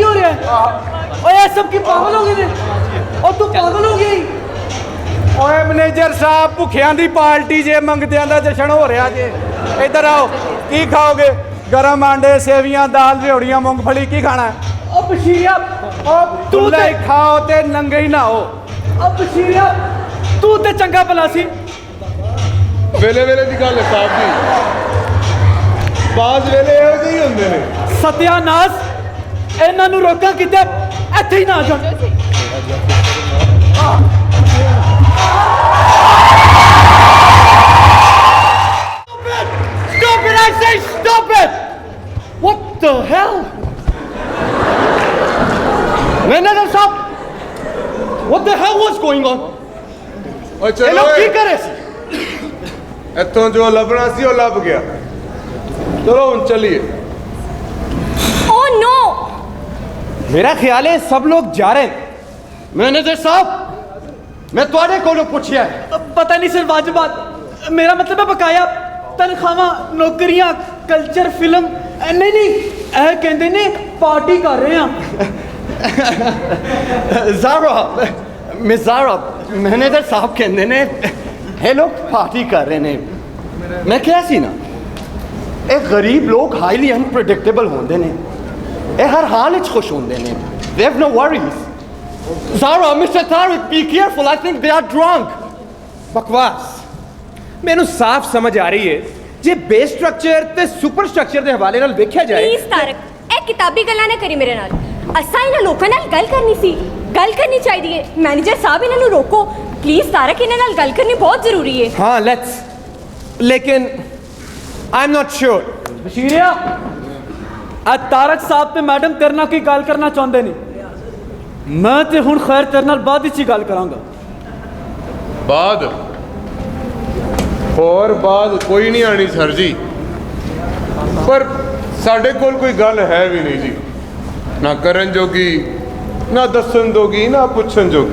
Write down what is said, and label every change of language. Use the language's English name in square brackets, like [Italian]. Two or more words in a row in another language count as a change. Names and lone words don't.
[Punjabi] ਓਏ ਸਬ ਕੀ ਪਾਗਲ ਹੋ ਗਏ ਔਰ ਤੂੰ ਪਾਗਲ ਹੋ ਗਈ ਓਏ ਮੈਨੇਜਰ ਸਾਹਿਬ ਭੁੱਖਿਆਂ ਦੀ ਪਾਰਟੀ ਜੇ ਮੰਗਦਿਆਂ ਦਾ ਜਸ਼ਨ ਹੋ ਰਿਹਾ ਜੇ ਇੱਧਰ ਆਓ ਕੀ ਖਾਓਗੇ ਗਰਮ ਆਂਡੇ ਸੇਵੀਆਂ ਦਾਲ ਰਿਉੜੀਆਂ ਮੂੰਗਫਲੀ ਕੀ ਖਾਣਾ ਹੈ ओ बशीरिया ਤੂੰ ਤੇ ਖਾਓ ਤੇ ਨੰਗੇ ਹੀ ਨਹਾਓ ਓ ਬਸ਼ੀਰਿਆ ਤੂੰ ਤੇ ਚੰਗਾ ਭਲਾ ਸੀ ਵੇਲੇ ਵੇਲੇ ਦੀ ਗੱਲ ਹੈ ਸਾਹਿਬ ਜੀ ਬਾਜ਼ ਵੇਲੇ ਇਹੋ ਜਿਹੇ ਹੀ ਹੁੰਦੇ ਨੇ सत्यानाश ਇਹਨਾਂ ਨੂੰ ਰੋਕਾਂ ਕਿਤੇ ਇੱਥੇ ਹੀ ਨਾ ਆ ਜਾਣ [English] Stop it! I say stop it! What the hell? Manager साहब, what the hell was going on? ਓਏ ये [Punjabi] ਚਲੋ लोग ਓਏ, ਕੀ ਕਰੇ ਸੀ? ਇੱਥੋਂ ਜੋ ਲੱਭਣਾ ਸੀ ਉਹ ਲੱਭ ਗਿਆ ਚਲੋ ਹੁਣ ਚੱਲੀਏ [English] Oh no! [Hindi] मेरा ख्याल है सब लोग जा रहे हैं मैनेजर साहब मैं [Punjabi] ਤੁਹਾਡੇ ਕੋਲੋਂ ਪੁੱਛਿਆ [Hindi] पता नहीं सर वाजिबात मेरा मतलब है बकाया तनख्वाहां नौकरियां कल्चर फिल्म नहीं नहीं [Punjabi] ਇਹ ਕਹਿੰਦੇ ਨੇ ਪਾਰਟੀ ਕਰ ਰਹੇ ਆ ਜ਼ਾਰਾ ਮਿਸ ਜ਼ਾਰਾ ਮੈਨੇਜਰ ਸਾਹਿਬ ਕਹਿੰਦੇ ਨੇ ਇਹ ਲੋਕ ਪਾਰਟੀ ਕਰ ਰਹੇ ਨੇ ਮੈਂ ਕਿਹਾ ਸੀ ਨਾ ਇਹ ਗਰੀਬ ਲੋਕ [English] highly unpredictable [Punjabi] ਹੁੰਦੇ ਨੇ ਇਹ ਹਰ ਹਾਲ ਵਿੱਚ ਖੁਸ਼ ਹੁੰਦੇ ਨੇ [English] they have no worries [Punjabi] ਜ਼ਾਰਾ ਮਿਸਟਰ ਤਾਰਿਕ [English] be careful I think they are drunk [Punjabi] ਬਕਵਾਸ ਮੈਨੂੰ ਸਾਫ਼ ਸਮਝ ਆ ਰਹੀ ਹੈ ਜੇ [English] base structure [Punjabi] ਤੇ [English] super structure [Punjabi] ਦੇ ਹਵਾਲੇ ਨਾਲ ਵੇਖਿਆ ਜਾਏ ਪਲੀਜ਼ ਤਾਰਕ ਇਹ ਕਿਤਾਬੀ ਗੱਲਾਂ ਨਾ ਕਰੀ ਮੇਰੇ ਨਾਲ ਅਸਾਂ ਇਹਨਾਂ ਲੋਕਾਂ ਨਾਲ ਗੱਲ ਕਰਨੀ ਸੀ ਗੱਲ ਕਰਨੀ ਚਾਹੀਦੀ ਹੈ ਮੈਨੇਜਰ ਸਾਹਿਬ ਇਹਨਾਂ ਨੂੰ ਰੋਕੋ ਪਲੀਜ਼ ਤਾਰਕ ਇਹਨਾਂ ਨਾਲ ਗੱਲ ਕਰਨੀ ਬਹੁਤ ਜ਼ਰੂਰੀ ਹੈ [English] हाँ लेट्स लेकिन I am not sure [Punjabi] ਬਸ਼ੀਰਿਆ ਆ ਤਾਰਕ ਸਾਹਿਬ ਤੇ ਮੈਡਮ ਤੇਰੇ ਨਾਲ ਕੀ ਗੱਲ ਕਰਨਾ ਚਾਹੁੰਦੇ ਨੇ ਮੈਂ ਤੇ ਹੁਣ ਖੈਰ ਤੇਰੇ ਨਾਲ ਬਾਅਦ ਵਿੱਚ ਹੀ ਗੱਲ ਕਰਾਂਗਾ ਬਾਅਦ ਹੋਰ ਬਾਅਦ ਕੋਈ ਨਹੀਂ ਆਣੀ ਸਰ ਜੀ ਪਰ ਸਾਡੇ ਕੋਲ ਕੋਈ ਗੱਲ ਹੈ ਵੀ ਨਹੀਂ ਜੀ ਨਾ ਕਰਨ ਜੋਗੀ ਨਾ ਦੱਸਣ ਜੋਗੀ ਨਾ ਪੁੱਛਣ ਜੋਗੀ